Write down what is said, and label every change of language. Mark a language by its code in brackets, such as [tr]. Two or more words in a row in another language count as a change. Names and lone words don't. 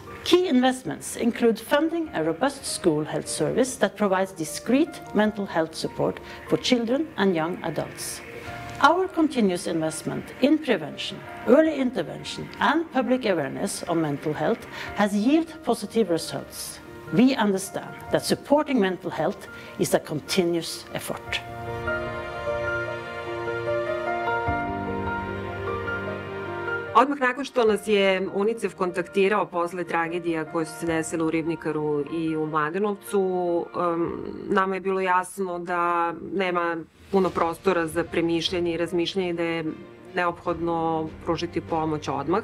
[en] Key investments include funding a robust school health service that provides discreet mental health support for children and young adults. Our continuous investment in prevention, early intervention, and public awareness on mental health has yielded positive results. We understand that supporting mental health is a continuous effort. [sr] Odmah nakon što nas je UNICEF kontaktirao posle tragedija koje su se desile u Ribnikaru i u Mladenovcu, nama je bilo jasno da nema puno prostora za premišljanje i razmišljanje, da je neophodno pružiti pomoć odmah.